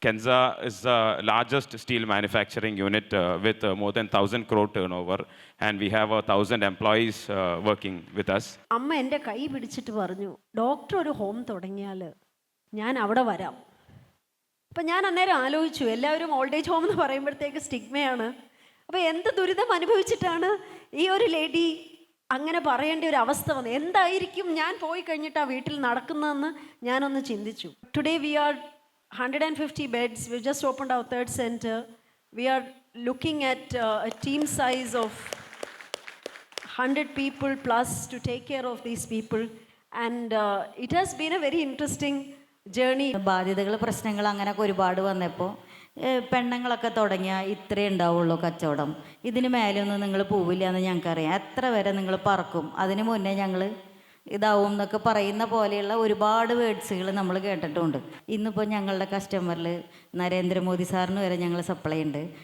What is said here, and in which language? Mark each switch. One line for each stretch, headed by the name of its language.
English: Kenza is the largest steel manufacturing unit with more than 1,000 crore turnover, and we have 1,000 employees working with us.
Malayalam: അമ്മ എൻ്റെ കൈ പിടിച്ചിട്ട് പറഞ്ഞു, doctor ഒരു home തുടങ്ങിയാൽ ഞാൻ അവിടെ വരാം. അപ്പം ഞാൻ അന്നേരം ആലോചിച്ചു, എല്ലാവരും ഓൾഡ് ഏജ് ഹോം എന്ന് പറയുമ്പോഴത്തേക്ക് സ്റ്റിഗ്മയാണ്. അപ്പോൾ എന്ത് ദുരിതം അനുഭവിച്ചിട്ടാണ് ഈ ഒരു ലേഡി അങ്ങനെ പറയേണ്ട ഒരു അവസ്ഥ വന്നത്? എന്തായിരിക്കും ഞാൻ പോയി കഴിഞ്ഞിട്ട് ആ വീട്ടിൽ നടക്കുന്നതെന്ന് ഞാനൊന്ന് ചിന്തിച്ചു.
English: Today we are 150 beds. We just opened our third center. We are looking at a team size of 100 people plus to take care of these people. And it has been a very interesting journey.
Malayalam: ബാധ്യതകൾ പ്രശ്നങ്ങൾ അങ്ങനെയൊക്കെ ഒരുപാട് വന്നപ്പോൾ പെണ്ണുങ്ങളൊക്കെ തുടങ്ങിയാൽ ഇത്രേ ഉണ്ടാവുള്ളൂ കച്ചവടം, ഇതിന് മേലെയൊന്നും നിങ്ങൾ പോവില്ല എന്ന് ഞങ്ങൾക്കറിയാം. എത്ര വരെ നിങ്ങൾ പറക്കും, അതിന് മുന്നേ ഞങ്ങൾ ഇതാവും എന്നൊക്കെ പറയുന്ന പോലെയുള്ള ഒരുപാട് വേർഡ്സുകൾ നമ്മൾ കേട്ടിട്ടുണ്ട്. ഇന്നിപ്പോൾ ഞങ്ങളുടെ കസ്റ്റമറിൽ നരേന്ദ്രമോദി സാറിന് വരെ ഞങ്ങൾ സപ്ലൈ ഉണ്ട്.